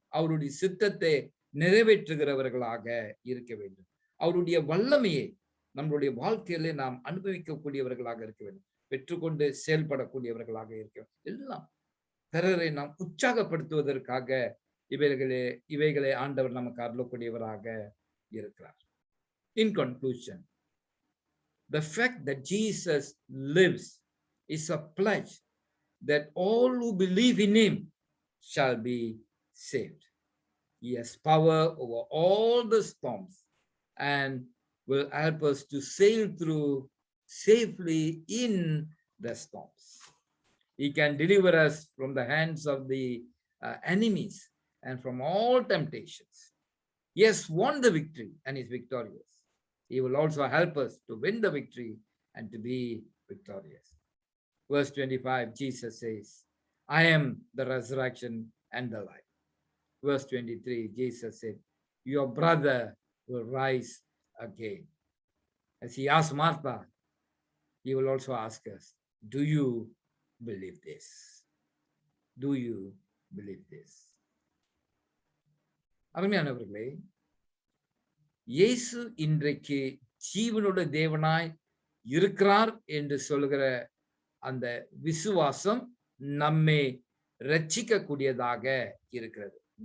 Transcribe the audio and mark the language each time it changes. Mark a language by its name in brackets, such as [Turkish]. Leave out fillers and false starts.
[Tamil] அவருடைய சித்தத்தை நிறைவேற்றுகிறவர்களாக இருக்க வேண்டும். அவருடைய வல்லமையை நம்மளுடைய வாழ்க்கையிலே நாம் அனுபவிக்கக்கூடியவர்களாக இருக்க வேண்டும். பெற்றுக்கொண்டு செயல்படக்கூடியவர்களாக இருக்க வேண்டும். எல்லாம் பிறரை நாம் உற்சாகப்படுத்துவதற்காக இவைகளை ஆண்டவர் நமக்கு அருளக்கூடியவராக இருக்கிறார். [English] In conclusion, the fact that Jesus lives is a pledge that all who believe in him shall be saved. He has power over all the storms and will help us to sail through safely in the storms. He can deliver us from the hands of the enemies and from all temptations. He has won the victory and is victorious. He will also help us to win the victory and to be victorious. Verse 25, Jesus says, I am the resurrection and the life. Verse 23, Jesus said, your brother will rise again. As he asked Martha, he will also ask us, do you believe this? Do you believe this? [Tamil] அருமையானவர்களே, இயேசு இன்றைக்கு ஜீவனுடைய தேவனாய் இருக்கிறார் என்று சொல்கிற அந்த விசுவாசம் நம்மை ரட்சிக்கக்கூடியதாக இருக்கிறது.